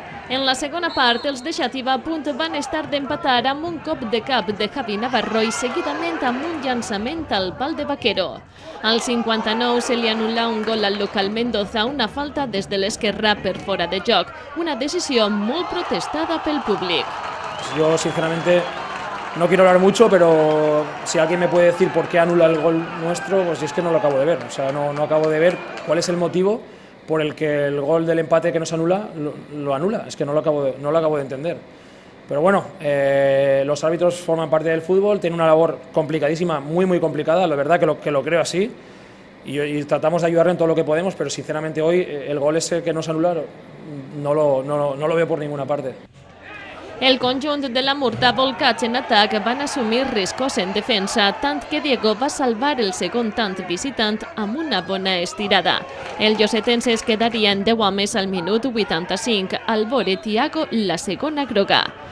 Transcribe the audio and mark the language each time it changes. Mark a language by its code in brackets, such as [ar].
[ca] En la segona part, els de Xàtiva a punt van estar d'empatar amb un cop de cap de Javi Navarro i seguidament amb un llançament al pal de Vaquero. Al 59 se li anul·la un gol al local Mendoza, una falta des de l'esquerra per fora de joc, una decisió molt protestada pel públic. [es] Yo sinceramente no quiero hablar mucho, pero si alguien me puede decir por qué anula el gol nuestro, pues es que no lo acabo de ver. O sea, no acabo de ver cuál es el motivo por el que el gol del empate que nos anula, lo anula. Es que no lo acabo de entender. Pero bueno, los árbitros forman parte del fútbol, tienen una labor complicadísima, muy complicada, la verdad que lo creo así, y tratamos de ayudarle en todo lo que podemos, pero sinceramente hoy el gol ese que nos anula no lo veo por ninguna parte. [ca] El conjunt de la Murta, volcats en atac, van assumir riscos en defensa, tant que Diego va salvar el segon tant visitant amb una bona estirada. El Llosetense es quedaria en 10 homes al minut 85, al veure Thiago la segona groga.